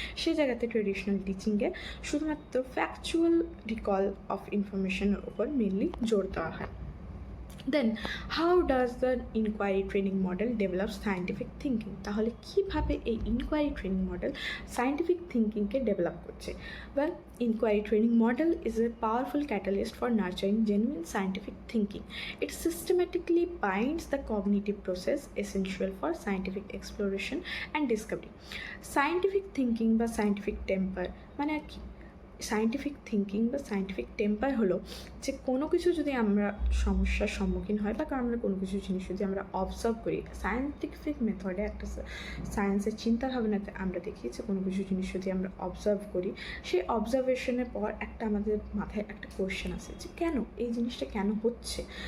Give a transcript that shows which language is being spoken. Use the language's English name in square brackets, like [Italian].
[Bangla] সেই জায়গাতে ট্রেডিশনাল টিচিংয়ে শুধুমাত্র ফ্যাকচুয়াল রিকল অফ ইনফরমেশনের উপর মেনলি জোর দেওয়া হয়। দেন how does the inquiry training model develop scientific thinking? তাহলে কীভাবে এই inquiry training model scientific থিঙ্কিংকে develop করছে? [English] Well, inquiry training model is a powerful catalyst for nurturing genuine scientific thinking. It systematically binds the cognitive process essential for scientific exploration and discovery. Scientific thinking বা scientific temper [Bangla] মানে কি? Scientific thinking বা scientific temper হলো যে কোনো কিছু যদি আমরা সমস্যার সম্মুখীন হয় বা আমরা কোনো কিছু জিনিস যদি আমরা অবজার্ভ করি, সায়েন্টিফিক মেথডে একটা সায়েন্সের চিন্তাভাবনাতে আমরা দেখি যে কোনো কিছু জিনিস যদি আমরা অবজার্ভ করি, সেই অবজারভেশনের পর একটা আমাদের মাথায় একটা কোয়েশ্চেন আসে যে কেন এই জিনিসটা কেন হচ্ছে।